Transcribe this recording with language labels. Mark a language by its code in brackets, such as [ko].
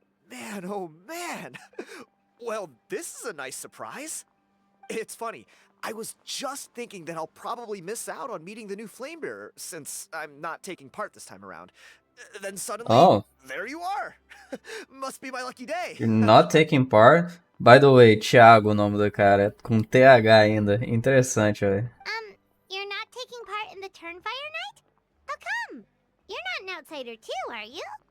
[en] Man, oh man. Well, this is a nice surprise. It's funny. I was just thinking that I'll probably miss out on meeting the new Flame Bearer since I'm not taking part this time around. Then suddenly, there you are. Must be my lucky day. You're not taking part? By the way, [pt] Thiago, o nome do cara, com TH ainda. Interessante, velho. [en] You're not taking part in the Turnfire Night? How come? You're not an outsider too, are you?